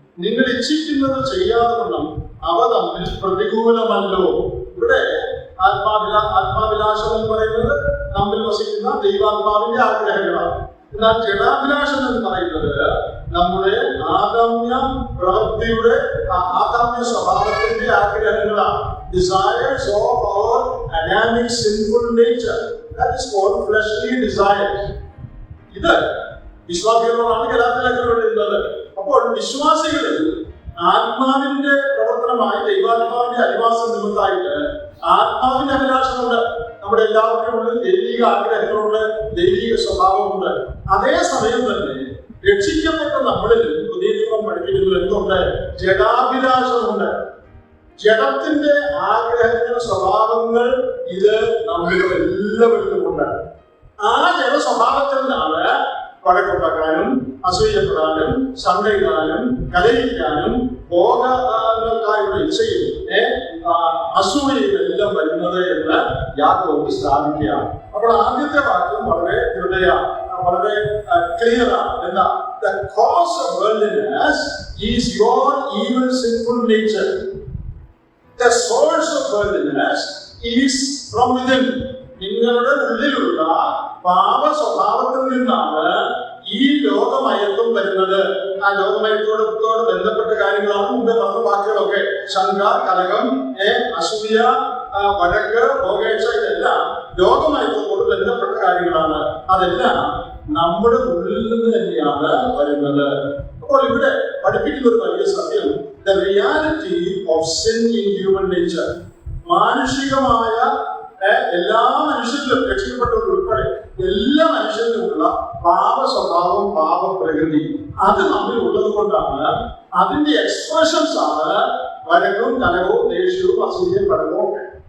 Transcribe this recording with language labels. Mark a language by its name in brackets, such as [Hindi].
[Malayalam] നിങ്ങൾ ഇച്ഛിക്കുന്നത് ചെയ്യാതെ വണ്ണം അവ തമ്മിൽ പ്രതികൂലമല്ലോ. ഇവിടെ ആത്മാഭിലാഷം എന്ന് പറയുന്നത് നമ്മിൽ വസിക്കുന്ന ദൈവാത്മാവിന്റെ ആഗ്രഹങ്ങളാണ്. എന്നാൽ ജഡാഭിലാഷം എന്ന് പറയുന്നത് നമ്മുടെ ആദാമ്യ പ്രവൃത്തിയുടെ, ആദാമ്യ സ്വഭാവത്തിന്റെ ആഗ്രഹങ്ങളാണ്. [English] Desires of our Adamic sinful nature, that is called fleshly desires. [Malayalam] ഇത് വിശ്വാസികളോടാണ് ഗലാത്യലേഖനം എഴുതുന്നത്. അപ്പോൾ വിശ്വാസികളിൽ ആത്മാവിന്റെ പ്രവർത്തനമായി, ദൈവാത്മാവിന്റെ അധിവാസം നിമിത്തമായിട്ട് ആത്മാവിന്റെ അഭിലാഷമുണ്ട്. നമ്മുടെ എല്ലാവരുടെയും ഉള്ളിൽ ദൈവിക ആഗ്രഹങ്ങളുണ്ട്, ദൈവിക സ്വഭാവമുണ്ട്. അതേസമയം തന്നെ രക്ഷിക്കപ്പെട്ട നമ്മളിൽ പുതിയ നിയമം പഠിപ്പിക്കുന്നത് എന്തുണ്ട്? ജഡാഭിലാഷമുണ്ട്. ജഡത്തിന്റെ ആഗ്രഹങ്ങൾ, സ്വഭാവങ്ങൾ ഇത് നമ്മളിൽ എല്ലാവരിലും ഉണ്ട്. ആ ജഡ സ്വഭാവത്തിൽ നിന്നാണ് വഴക്കുണ്ടാക്കാനും, അസൂയപ്പെടാനും, സണ്ടയിടാനും, കലയിക്കാനും, ഭോഗങ്ങൾക്കായുള്ള ഇച്ഛയും അസൂയയും എല്ലാം വരുന്നത് എന്ന് യാക്കോബ് സ്ഥാപിക്കുകയാണ്. അപ്പോൾ ആദ്യത്തെ വാക്യം വളരെ വളരെ ക്ലിയർ ആണ്. എന്താ? [English] The cause of worldliness is your evil sinful nature. The source of worldliness is from within. [Malayalam] നിങ്ങളുടെ ഉള്ളിലുള്ള പാപ സ്വഭാവത്തിൽ നിന്നാണ് ഈ ലോകമയത്വം വരുന്നത്. ആ ലോകമയത്തോട് ബന്ധപ്പെട്ട കാര്യങ്ങളാണ് മുമ്പേ പറഞ്ഞ വാക്കുകളൊക്കെ. ശങ്ക, കലഹം, അസൂയ, വഴക്ക്, ഭോഗേച്ഛ, ഇതെല്ലാം ലോകമയത്തോട് ബന്ധപ്പെട്ട കാര്യങ്ങളാണ്. അതെല്ലാം നമ്മുടെ ഉള്ളിൽ നിന്ന് തന്നെയാണ് വരുന്നത്. അപ്പോൾ ഇവിടെ പഠിപ്പിക്കുന്ന ഒരു വലിയ സത്യം, [English] the reality of sin in human nature. [Malayalam] മാനുഷികമായ എല്ലാ മനുഷ്യരിലും, രക്ഷിക്കപ്പെട്ടവർ ഉൾപ്പെടെ എല്ലാ മനുഷ്യരിലുമുള്ള പാപ സ്വഭാവം, പാപ പ്രകൃതി, അത് നമ്മിൽ ഉള്ളത് കൊണ്ടാണ് അതിന്റെ എക്സ്പ്രഷൻസ് ആണ് വഴക്കും, കലഹവും, ദേഷ്യവും, അസൂയയും, പടവും ഒക്കെ.